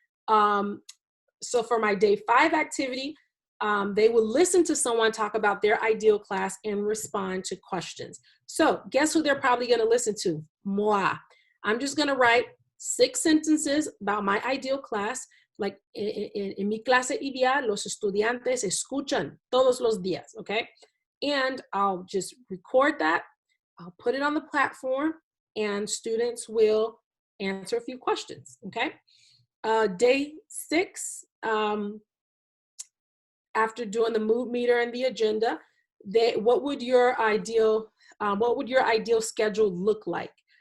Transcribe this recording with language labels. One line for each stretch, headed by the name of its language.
English: So for my day 5 activity, they will listen to someone talk about their ideal class and respond to questions. So guess who they're probably going to listen to? Moi. I'm just going to write 6 sentences about my ideal class.
Spanish: Like en mi clase ideal, los estudiantes escuchan todos los días, okay?
English: And I'll just record that. I'll put it on the platform, and students will answer a few questions, okay? Day 6, after doing the mood meter and the agenda, what would your ideal schedule look like?